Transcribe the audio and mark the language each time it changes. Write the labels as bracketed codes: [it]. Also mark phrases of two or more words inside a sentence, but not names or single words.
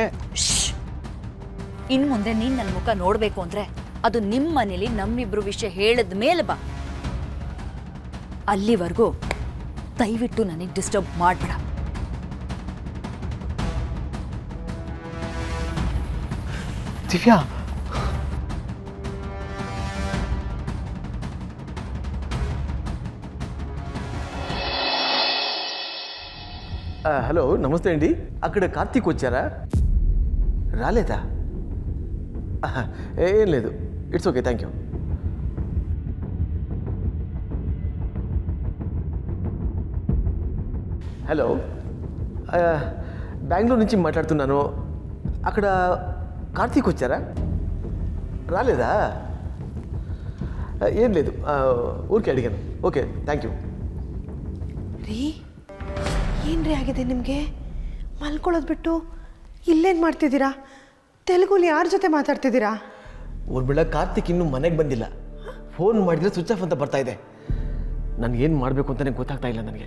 [kn] ಇನ್ನು ಮುಂದೆ ನೀನು ನನ್ನ ಮುಖ ನೋಡಬೇಕು ಅಂದ್ರೆ ಅದು ನಿಮ್ಮ ಮನೇಲಿ ನಮ್ಮಿಬ್ರು ವಿಷಯ ಹೇಳಿದ ಮೇಲೆ ಬಾ. ಅಲ್ಲಿವರೆಗೂ ದಯವಿಟ್ಟು ನನಗೆ ಡಿಸ್ಟರ್ಬ್ ಮಾಡಬೇಡ. ದಿವ್ಯಾ, [te] హలో నమస్తే అండి. అక్కడ కార్తీక్ వచ్చారా? రాలేదా? ఏం లేదు, [en] it's okay, thank you. [te] హలో, బెంగళూరు నుంచి మాట్లాడుతున్నాను. అక్కడ కార్తీక్ వచ్చారా? రాలేదా? ఏం లేదు, ఊరికే అడిగాను. [en] Okay, thank you. [kn] ರೀ, ಏನ್ರಿ ಆಗಿದೆ ನಿಮಗೆ? ಮಲ್ಕೊಳ್ಳೋದು ಬಿಟ್ಟು ಇಲ್ಲೇನು ಮಾಡ್ತಿದ್ದೀರಾ? ತೆಲುಗುಲಿ ಯಾರ ಜೊತೆ ಮಾತಾಡ್ತಿದ್ದೀರಾ? ಊರ್ಬಿಳ, ಕಾರ್ತಿಕ್ ಇನ್ನೂ ಮನೆಗೆ ಬಂದಿಲ್ಲ. ಫೋನ್ ಮಾಡಿದರೆ [en] switch off [kn] ಅಂತ ಬರ್ತಾ ಇದೆ. ನನಗೆ ಏನು ಮಾಡಬೇಕು ಅಂತಲೇ ಗೊತ್ತಾಗ್ತಾ ಇಲ್ಲ ನನಗೆ.